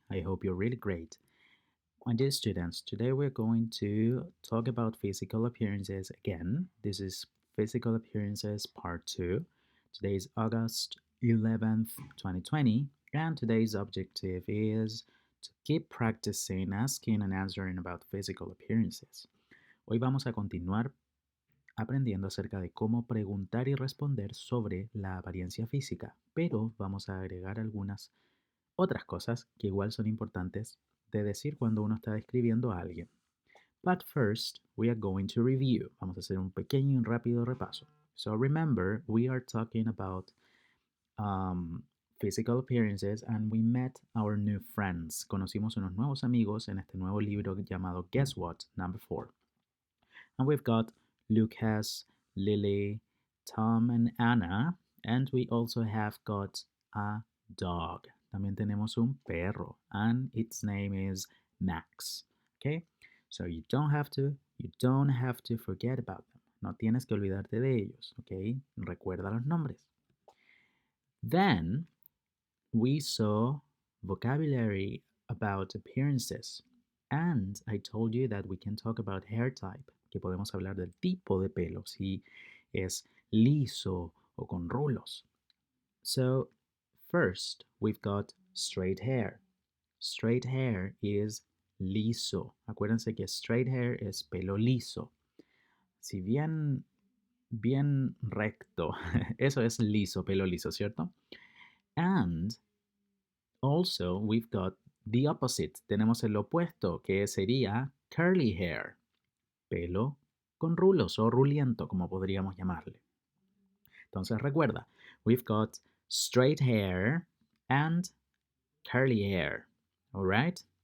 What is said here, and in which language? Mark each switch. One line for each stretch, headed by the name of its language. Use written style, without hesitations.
English: I hope you're really great. My dear students, today we're going to talk about physical appearances again. This is Physical Appearances Part 2. Today is August 11th, 2020, and today's objective is to keep practicing asking and answering about physical appearances.
Spanish: Hoy vamos a continuar aprendiendo acerca de cómo preguntar y responder sobre la apariencia física, pero vamos a agregar algunas otras cosas que igual son importantes de decir cuando uno está describiendo a alguien.
English: But first, we are going to review.
Spanish: Vamos a hacer un pequeño y rápido repaso.
English: So remember, we are talking about physical appearances and we met our new friends.
Spanish: Conocimos unos nuevos amigos en este nuevo libro llamado Guess What, number 4.
English: And we've got Lucas, Lily, Tom, and Anna. And we also have got a dog.
Spanish: También tenemos un perro.
English: And its name is Max. Okay? So you don't have to forget about them.
Spanish: No tienes que olvidarte de ellos. Okay? Recuerda los nombres.
English: Then we saw vocabulary about appearances. And I told you that we can talk about hair type,
Spanish: que podemos hablar del tipo de pelo, si es liso o con rulos.
English: So, first, we've got straight hair. Straight hair is
Spanish: liso. Acuérdense que straight hair es pelo liso. Si bien recto, eso es liso, pelo liso, ¿cierto?
English: And also, we've got the opposite.
Spanish: Tenemos el opuesto, que sería curly hair. Pelo con rulos o ruliento, como podríamos llamarle. Entonces recuerda,
English: we've got straight hair and curly hair. Alright?